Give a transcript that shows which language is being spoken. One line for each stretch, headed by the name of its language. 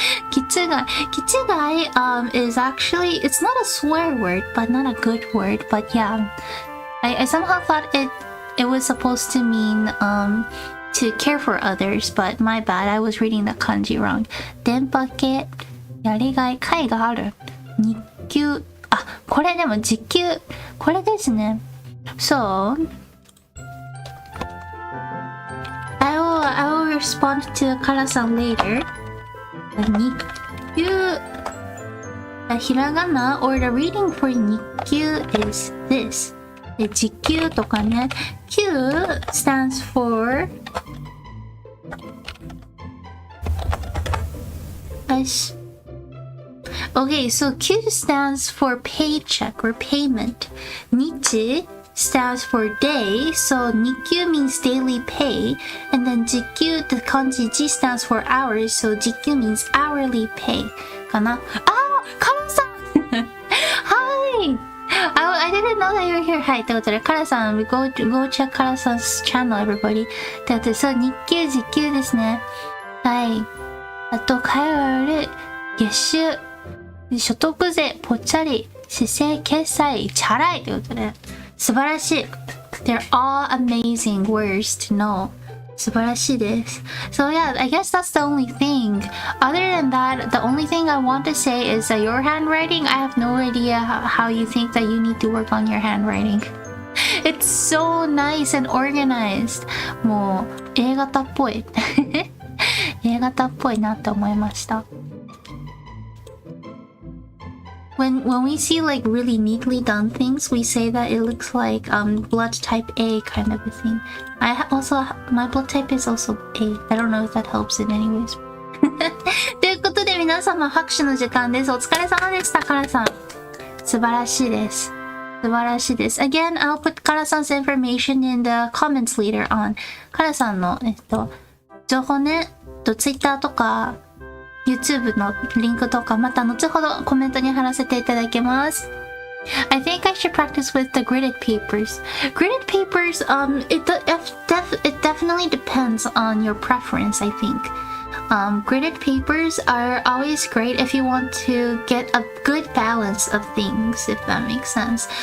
English: 気違い is actually, it's not a swear word but not a good word but yeah I somehow thought it was supposed to mean to care for others, but my bad. I was reading the kanji wrong.
Japanese: 電波系、やりがい、会がある。日給、あ、これでも時給、これですね。
English: So, I will respond to カラさん later. 日給、ひらがな or the reading for 日給 is this.
Japanese: で、時給とかね。
English: Q stands for Okay, so Q stands for paycheck or payment. Nichi stands for day, so Nikyu means daily pay. And then Jikyu, the kanji Ji stands for hours, so Jikyu means hourly pay. Kana? Ah! Kara-san! Hi! I didn't know that you were here. Hi.
Japanese: ということで、
English: Kara-san, go check Kara-san's channel, everybody.
Japanese: ということで、そう、日給、時給ですね。はい。あと、通える月収、所得税、ぽっちゃり、姿勢、決済、チャラいということで、素晴らしい。
English: They're all amazing words to know.
Japanese: 素晴らしいです。
English: So yeah, I guess that's the only thing. Other than that, the only thing I want to say is that your handwriting, I have no idea how you think that you need to work on your handwriting. It's so nice and organized.
Japanese: もう、A 型っぽい。 A 型っぽいなって思いました。
English: When we see like really neatly done things, we say that it looks like blood type A kind of a thing. My blood type is also A. I don't know if that helps in any ways.
Japanese: ということで皆様拍手の時間です。お疲れ様でした、カラさん。素晴らしいです。素晴らしいです。
English: Again, I'll put カラさん 's information in the comments later on.
Japanese: カラさんの情報ね、Twitter とかYouTube のリンクとかまた後ほどコメントに貼らせていただきます。
English: I think I should practice with the gridded papers. Gridded papers, it definitely depends on your preference, I think. Gridded papers are always great if you want to get a good balance of things, if that makes sense.